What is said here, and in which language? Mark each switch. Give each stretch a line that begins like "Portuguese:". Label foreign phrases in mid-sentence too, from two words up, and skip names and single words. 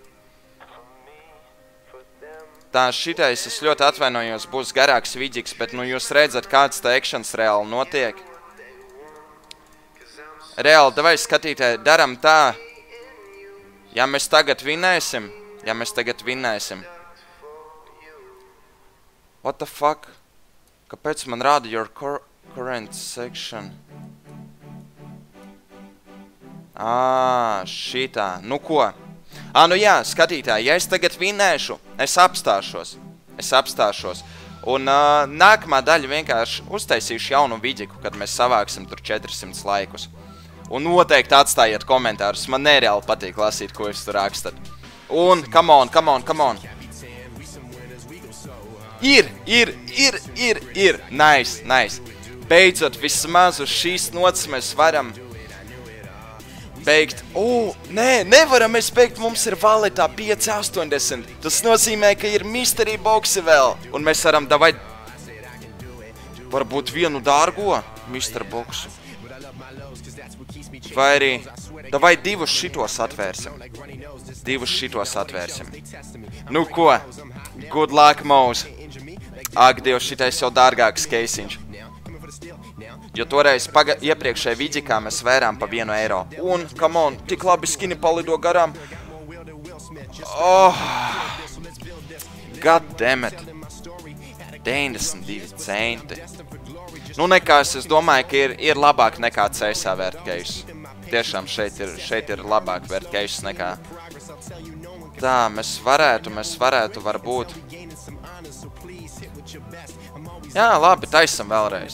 Latvian: Tā, šitais, es ļoti atvainojos, būs garāks vidžiks, bet nu jūs redzat, kāds tā ekšanas reāli notiek. Reāli, davai skatītāji, daram tā. Ja mēs tagad vinēsim.
English: What the fuck?
Latvian: Kāpēc man rāda
English: your current section?
Latvian: Šitā. Nu ko? Nu jā, skatītāji, ja es tagad vinēšu, es apstāšos. Un nākamā daļa vienkārši uztaisīšu jaunu vidžiku, kad mēs savāksim tur 400 laikus. Un noteikti atstājiet komentārus. Man nereāli patīk lasīt, ko jūs tur rakstat. Un,
English: come on. Ir. Nice.
Latvian: Beidzot, vismaz uz šīs nots mēs varam beigt. Nevaram mēs beigt, mums ir valetā 5,80. Tas nozīmē, ka ir
English: mystery boxi
Latvian: vēl. Un mēs varam davai varbūt vienu dārgo
English: mystery boxu.
Latvian: Vai arī, davai 2 šitos atvērsim. Nu ko?
English: Good luck,
Latvian: Mūs. Ak, Dievs, šitais jau dārgāks keisiņš. Jo toreiz iepriekšējā vidžikā mēs vērām pa 1 eiro. Un,
English: come on,
Latvian: tik labi skini palido garām.
English: God damn it.
Latvian: 92 centi. Nu nekās, es domāju, ka ir labāk nekā CSA vērtkējus. Tiešām šeit ir labāk vērtkējus nekā. Tā, mēs varētu varbūt. Jā, labi, taisam vēlreiz.